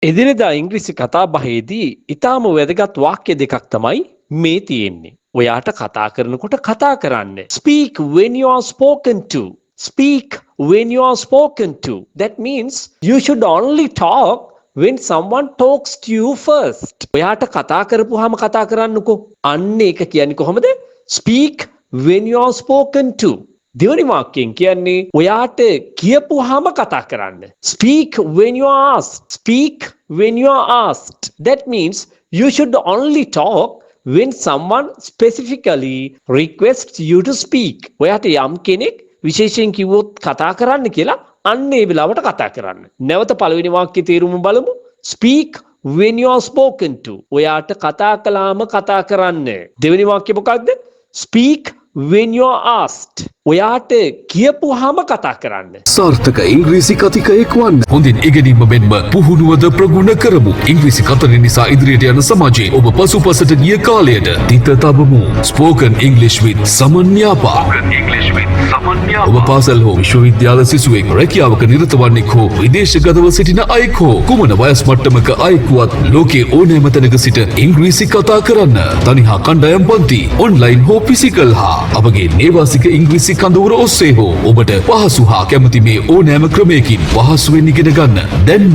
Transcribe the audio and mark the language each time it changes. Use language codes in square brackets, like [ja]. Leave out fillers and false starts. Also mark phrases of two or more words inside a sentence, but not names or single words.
[si] එදිනෙදා ඉංග්‍රීසි කතා බහේදී ඊටාම වැදගත් වාක්‍ය දෙකක් තමයි මේ තියෙන්නේ. ඔයාට කතා කරනකොට කතා කරන්න. [en] Speak when you are spoken to. Speak when you are spoken to. That means you should only talk when someone talks to you first. [si] ඔයාට කතා කරපුවාම කතා කරන්නකෝ. අන්න ඒක කියන්නේ කොහොමද? [en] Speak when you are spoken to. [si] දෙවනි වාක්‍යයෙන් කියන්නේ ඔයාට කියපුවාම කතා කරන්න. [en] Speak when you are asked. Speak when you are asked. That means you should only talk when someone specifically requests you to speak. [si] ඔයාට යම් කෙනෙක් විශේෂයෙන් කිව්වොත් කතා කරන්න කියලා අන්න ඒ වෙලාවට කතා කරන්න. නැවත පළවෙනි වාක්‍යයේ තේරුම බලමු. [en] Speak when you are spoken to. [si] ඔයාට කතා කළාම කතා කරන්න. දෙවෙනි වාක්‍යය මොකක්ද? [en] Speak when you are asked. [si] ඔයාට කියපුවාම කතා කරන්න. සාර්ථක ඉංග්‍රීසි කතිකයෙක් වන්න. හොඳින් ඉගෙනීම මෙන්ම පුහුණුවද ප්‍රගුණ කරමු. ඉංග්‍රීසි කතන නිසා ඉදිරියට යන සමාජයේ ඔබ පසුපසට ගිය කාලයට තිත තබමු. [en] Spoken English with සමන්යාපා. [si] ඔබ පාසල් හෝ විශ්වවිද්‍යාල සිසුවෙක්, රැකියාවක නිරත වන්නෙක් හෝ විදේශගතව සිටින අයෙක් හෝ කුමන වයස් මට්ටමක අයෙකුවත් ලෝකයේ ඕනෑම තැනක සිට ඉංග්‍රීසි කතා කරන්න. තනි හා කණ්ඩායම් පන්ති, ඔන්ලයින් හෝ ෆිසිකල් හා අපගේ නේවාසික ඉංග්‍රීසි කඳවුර ඔස්සේ හෝ ඔබට පහසු හා කැමති මේ ඕනෑම ක්‍රමයකින් පහසුවෙන් ඉගෙන ගන්න.